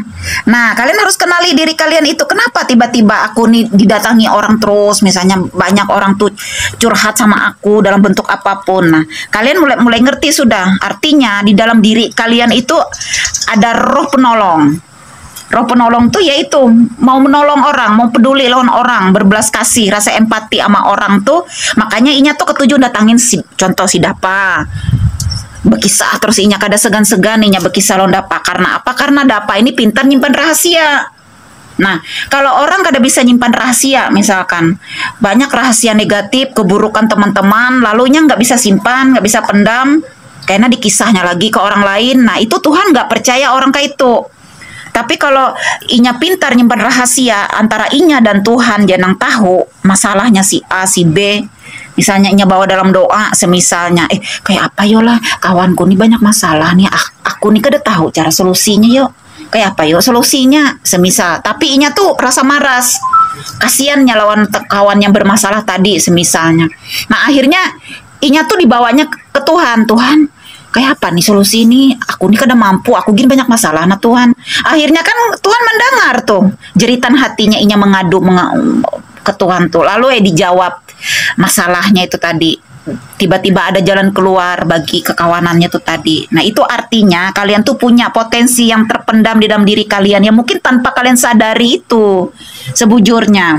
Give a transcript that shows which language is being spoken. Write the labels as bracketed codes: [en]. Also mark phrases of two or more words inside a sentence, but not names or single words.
[id] Nah, kalian harus kenali diri kalian itu. Kenapa tiba-tiba aku nih didatangi orang terus, misalnya banyak orang tuh curhat sama aku dalam bentuk apapun. Nah, kalian mulai ngerti sudah. Artinya di dalam diri kalian itu ada roh penolong. [bjn] Roh penolong tuh yaitu mau menolong orang, mau peduli lawan orang, berbelas kasih, rasa empati sama orang tuh. Makanya Inya tuh ketujuh datangin contoh si Dapa. Berkisah terus Inya kada segan-segan Inya berkisah lawan Dapa. [id] Karena apa? Karena Dapa ini pintar nyimpan rahasia. Nah, kalau orang kada bisa nyimpan rahasia, misalkan banyak rahasia negatif, keburukan teman-teman, lalunya nggak bisa simpan, nggak bisa pendam, karena dikisahnya lagi ke orang lain. Nah, itu Tuhan nggak percaya orang kayak itu. Tapi kalau Inya pintar nyimpan rahasia antara Inya dan Tuhan, jangan tahu masalahnya si A, si B. [bjn] Misalnya Inya bawa dalam doa, semisalnya, kayak apa yolah, kawanku nih banyak masalah nih, aku nih kada tahu cara solusinya yuk. Kayak apa yuk solusinya, semisal. Tapi Inya tuh rasa maras, kasiannya lawan kawan yang bermasalah tadi, semisalnya. [id] Nah akhirnya Inya tuh dibawanya ke Tuhan, Tuhan. [bjn] Kayak apa nih solusi ini? Aku nih kada mampu, aku gini banyak masalah, nah Tuhan. [id] Akhirnya kan Tuhan mendengar tuh jeritan hatinya Inya mengadu ke Tuhan tuh. Lalu dijawab masalahnya itu tadi, tiba-tiba ada jalan keluar bagi kekawanannya tuh tadi. Nah itu artinya kalian tuh punya potensi yang terpendam di dalam diri kalian yang mungkin tanpa kalian sadari itu sebujurnya.